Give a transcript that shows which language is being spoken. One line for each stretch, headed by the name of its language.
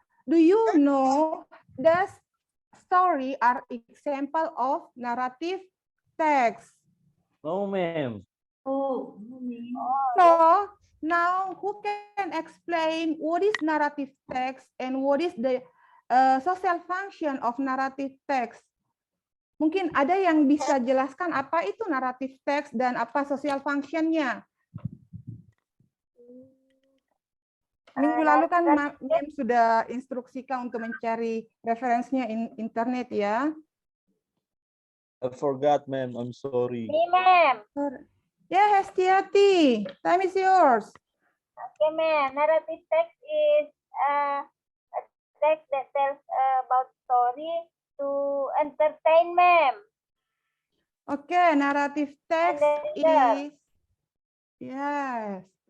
English: Do you know the story are example of narrative text? no, ma'am. Oh. So now who can explain what is narrative text and what is the social function of narrative text?
Indonesian: Mungkin ada yang bisa jelaskan apa itu narrative text dan apa social function-nya? Minggu lalu kan Mem sudah instruksikan untuk mencari referensinya internet ya.
English: I forgot, ma'am. I'm sorry. Me, ma'am. Ya, Hestiati, time is yours. Okay, ma'am. Narrative text is a text that tells about story to entertain, ma'am. Okay, narrative text is yes.